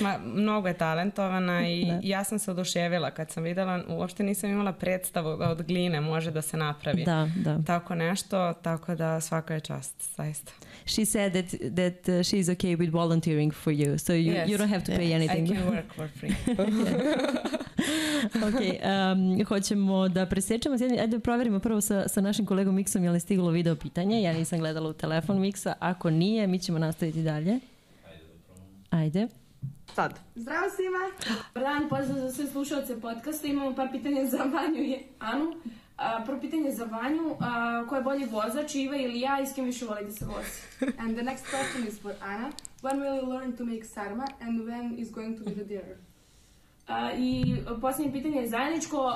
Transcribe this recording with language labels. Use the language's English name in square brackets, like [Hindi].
[Serbian] Mnogo je talentovana i ja sam se oduševila kad sam videla, uopšte nisam imala predstavu da od gline može da se napravi. Da. Tako nešto, tako da svaka je čast, zaista. [English] She said that she's okay with volunteering for you, so you don't have to pay anything. I can work for free. [Serbian] Ok, hoćemo da presečemo. Ajde proverimo prvo sa našim kolegom Miksom je li stiglo video pitanje. Ja nisam gledala u telefon Miksa. Ako nije, mi ćemo nastaviti dalje. Ajde. Sad. Zdravo svima. Dan, pozdrav za sve slušalce podcasta. Imamo par pitanja za Vanju i Anu. Prvo pitanje za Vanju. Ko je bolji vozač, Iva ili ja, i s kim više voli da se vozi? [English] And the next question is for Ana. When will you learn to make sarma and when is going to be the dinner? [Serbian] I posljednje pitanje je zajedničko.